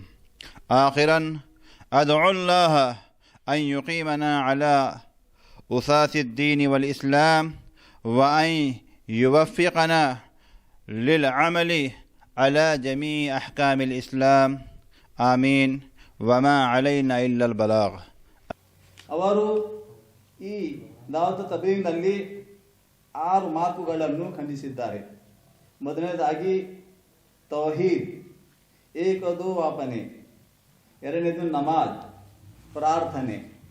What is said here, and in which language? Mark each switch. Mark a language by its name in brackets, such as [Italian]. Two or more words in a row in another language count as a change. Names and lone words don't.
[Arabic] آخرا أدعو الله أن يقيمنا على أساس الدين والإسلام وأن يوفقنا للعمل على جميع أحكام الإسلام، آمين، وما علينا إلا البلاغ. [Kannada] ಅವರು ಈ ದಾವತ್ ತಬ್ಲೀಗ್ನಲ್ಲಿ 6 ಮಾತುಗಳನ್ನು ಖಂಡಿಸಿದ್ದಾರೆ. ಮೊದಲನೇದಾಗಿ ತೌಹೀದ್, ಏಕದೋವಾಪನೆ. ಎರಡನೇದು ನಮಾಜ್, ಪ್ರಾರ್ಥನೆ.